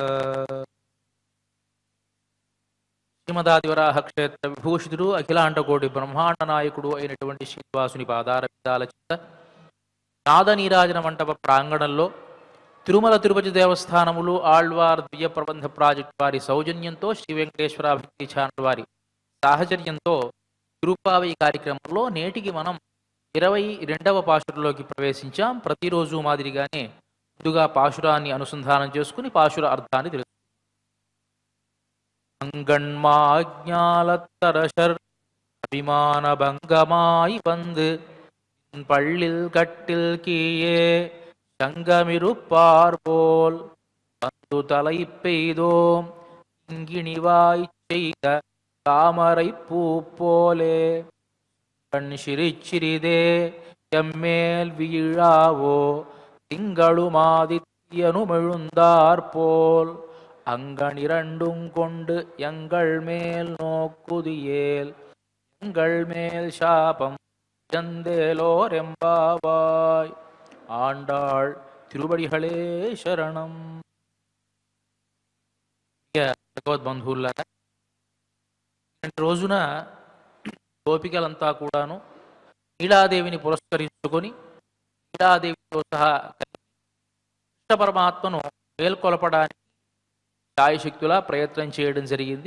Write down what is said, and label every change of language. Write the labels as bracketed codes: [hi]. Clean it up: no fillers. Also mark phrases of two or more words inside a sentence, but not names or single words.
[te] శ్రీమదాదివరాహ క్షేత్ర విభూషితుడు అఖిలాండకోటి బ్రహ్మాండ నాయకుడు అయినటువంటి శ్రీనివాసుని పాదార విందాల చిత్త నాద నీరాజన మంటప ప్రాంగణంలో తిరుమల తిరుపతి దేవస్థానములు ఆళ్వార్ ద్వియ ప్రబంధ ప్రాజెక్టు వారి సౌజన్యంతో శ్రీ వెంకటేశ్వర భక్తి ఛానల్ వారి సాహచర్యంతో తిరుపావై కార్యక్రమంలో నేటికి మనం 22వ పాశురంలోకి ప్రవేశించాం. ప్రతిరోజు మాదిరిగానే ముందుగా పాశురాన్ని అనుసంధానం చేసుకుని పాశుర అర్థాన్ని తెలుసు. [ta] அங்கண்மாஞாலத்தரசர் அபிமான பங்கமாய் வந்து பள்ளில் கட்டில் கீழே சங்கமிருப்பார்போல் வந்து தலை பெய்தோம் இங்கிணிவாய் செய்த தாமரை பூ போலே கண் சிரிச்சிறிதே எம்மேல் வீழாவோ திங்களுமாதித்யனுமெழுந்தார்போல் அங்கனிரண்டும் கொண்டு எங்கள் மேல் நோக்குதியேல் எங்கள் மேல் சாபம் சந்தேலோரெம்பாவாய் ஆண்டாள் திருவடிகளே சரணம். [te] భగవద్బంధువులారా, రోజున గోపికలంతా కూడాను నీలాదేవిని పురస్కరించుకొని నీలాదేవితో సహా కృష్ణ పరమాత్మను మేల్కొలపడానికి శాయశక్తులా ప్రయత్నం చేయడం జరిగింది.